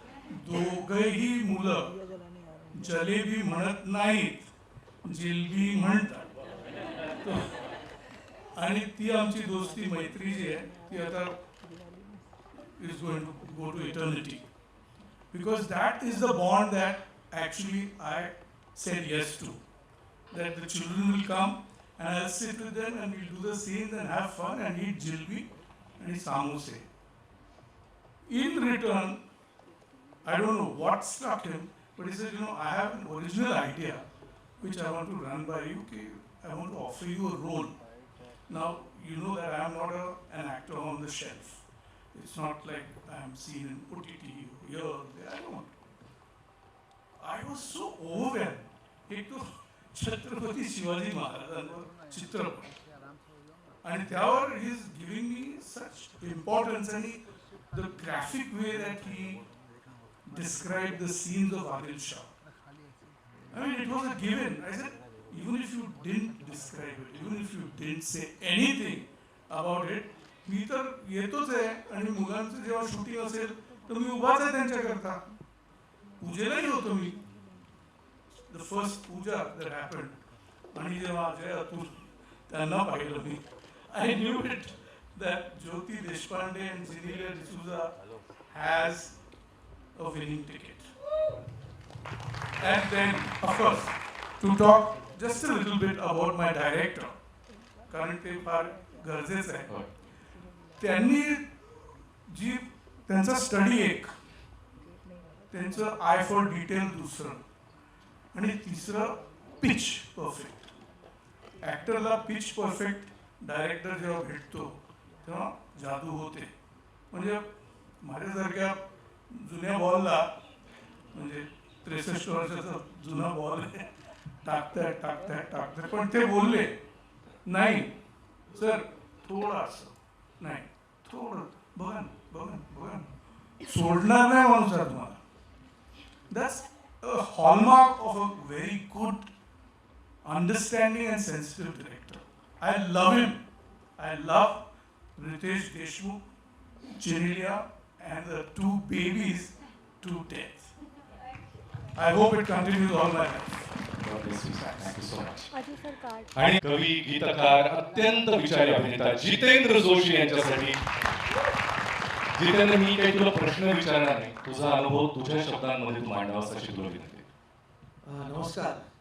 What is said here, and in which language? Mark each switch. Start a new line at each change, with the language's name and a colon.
Marathi: दोघंही मुलं जलेबी म्हणत नाहीत, जिलबी म्हणतात. आणि ती आमची दोस्ती मैत्री जी आहे ती आता
English: Is going to go to eternity, because that is the bond that actually I said yes to. That the children will come and I'll sit with them and we'll do the scenes and have fun and eat jalebi and samosa. In return, I don't know what struck him, but he said, I have an original idea which I want to run by you. Okay, I want to offer you a role. Now, you know that I am not an actor on the shelf. It's not like I am seen in OTT here or there. I don't. I was so overwhelmed.
Marathi: एक तो छत्रपती शिवाजी महाराजांवर चित्रपट आणि त्यावर
English: He is giving me such importance. आणि the graphic way that he describe the scenes of Adil Shah, I mean, it was a given. I said, even if you didn't describe it, even if you didn't say anything about it,
Marathi: मी तर येतोच आहे आणि मुलांचं जेव्हा shooting असेल तर मी उभाच आहे त्यांच्याकरता. पूजेलाही होतो मी.
English: The first puja that happened,
Marathi: आणि जेव्हा अजय अतुल त्यांना पाहिलं मी,
English: I knew it that Jyoti Deshpande and Zinile D'Souza has a winning ticket. And then, of course, to talk just a little bit about my director,
Marathi: कारण ते फार गरजेचं आहे. त्यांनी जी त्यांचा स्टडी एक, त्यांचं आय फॉर डिटेल दुसरं, आणि तिसरं pitch perfect. ॲक्टरला pitch perfect director जेव्हा भेटतो तेव्हा जादू होते. म्हणजे माझ्यासारख्या जुन्या बॉलला, म्हणजे 63 वर्षाचा जुना बॉल आहे, टाकताय पण ते बोलले नाही सर थोडंसं नाही, थोडं बघा सोडणार नाही माणूस तुम्हाला.
English: That's a hallmark of a very good, understanding and sensitive director. I love him. I love Ritesh Deshmukh, Genelia, and the two babies to death. I hope it continues all my life.
Marathi: आणि कवी, गीतकार, अत्यंत विचारी अभिनेता जितेंद्र जोशी यांच्यासाठी. जितेंद्र, मी काही तुला प्रश्न विचारणार नाही, तुझा अनुभव तुझ्या शब्दांमध्ये तू मांडावासा अशी तुला विनंती. नमस्कार.